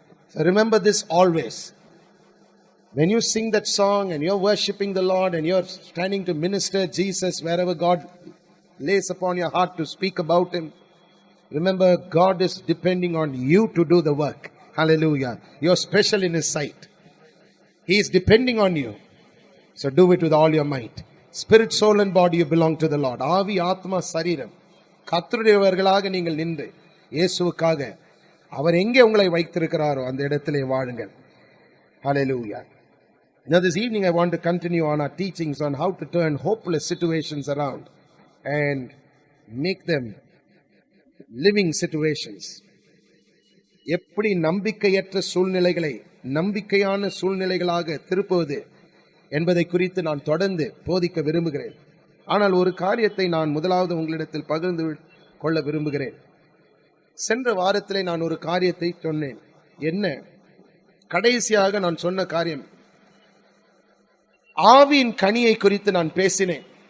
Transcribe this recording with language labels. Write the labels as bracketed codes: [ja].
[en] So remember this always. When you sing that song and you're worshipping the Lord and you're standing to minister Jesus wherever God lays upon your heart to speak about Him, remember, God is depending on you to do the work. Hallelujah. You're special in His sight. He is depending on you. So do it with all your might. Spirit, soul and body, you belong to the Lord. [ta] Avi, Atma, Sariram. கர்த்தருடையவர்களாக நீங்கள் நின்று இயேசுவுக்காக அவர் எங்கே உங்களை வைத்திருக்கிறாரோ அந்த இடத்திலே வாழுங்கள். [en] Hallelujah. Now this evening I want to continue on our teachings on how to turn hopeless situations around and make them living situations. [ta] எப்படி நம்பிக்கையற்ற சூழ்நிலைகளை நம்பிக்கையான சூழ்நிலைகளாக திருப்புவது என்பதை குறித்து நான் தொடர்ந்து போதிக்க விரும்புகிறேன். ஆனால் ஒரு காரியத்தை நான் முதலாவது உங்களிடத்தில் பகிர்ந்து கொள்ள விரும்புகிறேன். சென்ற வாரத்திலே நான் ஒரு காரியத்தை சொன்னேன். என்ன? கடைசியாக நான் சொன்ன காரியம், ஆவியின் கனியை குறித்து நான் பேசினேன்.